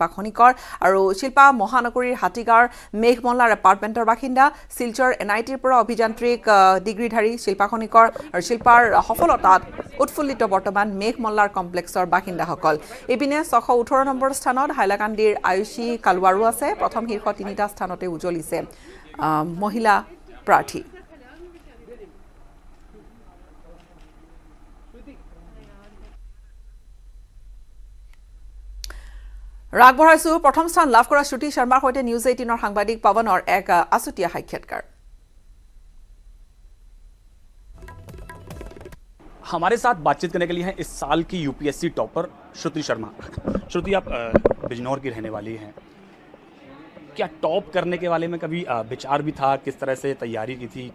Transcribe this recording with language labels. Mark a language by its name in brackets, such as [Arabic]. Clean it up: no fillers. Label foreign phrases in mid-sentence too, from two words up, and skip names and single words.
[Assamese] খনিকৰ আৰু শিল্পা মহানগৰীৰ হাতীগাঁৱৰ মেঘমল্লাৰ এপাৰ্টমেণ্টৰ বাসিন্দা শিলচৰ NITৰ পৰা অভিযান্ত্ৰিক ডিগ্ৰীধাৰী শিল্পা খনিকৰ আৰু শিল্পাৰ সফলতাত উৎফুল্লিত বৰ্তমান মেঘমল্লাৰ কমপ্লেক্সৰ বাসিন্দাসকল এপিনে 618 নম্বৰ স্থানত হাইলাকান্দিৰ আয়ুষী কালৱাৰু আছে প্ৰথম শীৰ্ষ তিনিটা স্থানতে উজলিছে মহিলা প্ৰাৰ্থী ৰাগ বঢ়াইছো প্ৰথম স্থান লাভ কৰা শ্ৰুতি শৰ্মাৰ সৈতে নিউজ 18ৰ সাংবাদিক পৱনৰ এক আছুতীয়া সাক্ষাৎকাৰ [Hindi] हमारे साथ बातचीत करने के लिए हैं इस साल की UPSC टॉपर श्रुति शर्मा। श्रुति, आप बिजनौर की रहने वाली हैं, क्या टॉप करने के बारे में कभी विचार भी था? किस तरह से तैयारी की थी?